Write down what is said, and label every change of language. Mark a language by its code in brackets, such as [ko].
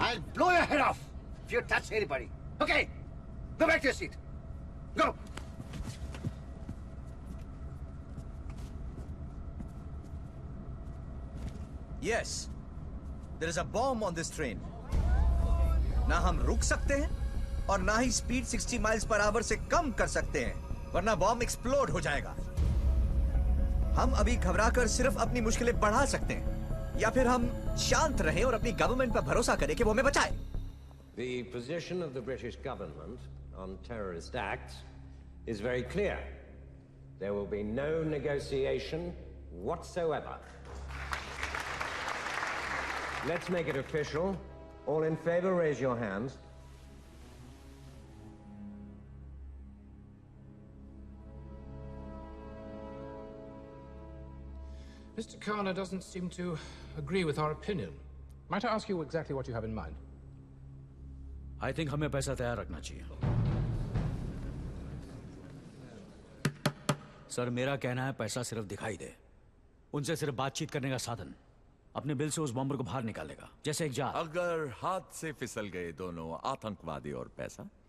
[en] I'll blow your head off if you touch anybody. Okay, go back to your seat. Go. Yes, there is a bomb on this train. [hi] ना हम रुक सकते हैं और ना ही speed 60 miles per hour से कम कर सकते हैं, वरना बॉम्ब एक्सप्लोड हो जाएगा। हम अभी घबराकर सिर्फ अपनी मुश्किलें बढ़ा सकते हैं, या फिर हम शांत रहें और अपनी गवर्नमेंट पर भरोसा करें कि वो हमें बचाए। [en] The position of the British government on terrorist acts is very clear. There will be no negotiation whatsoever. Let's make it official. All in favor, raise your hands. Mr. Kana doesn't seem to agree with our opinion. Might I ask you exactly what you have in mind? I think [hi] हमें पैसा तैयार रखना चाहिए। Sir, मेरा कहना है पैसा सिर्फ दिखाई दे, उनसे सिर्फ बातचीत करने का साधन अपने बिल से उस बॉम्बर को बाहर निकालेगा, जैसे एक जार। अगर हाथ से फिसल गए दोनों आतंकवादी और पैसा?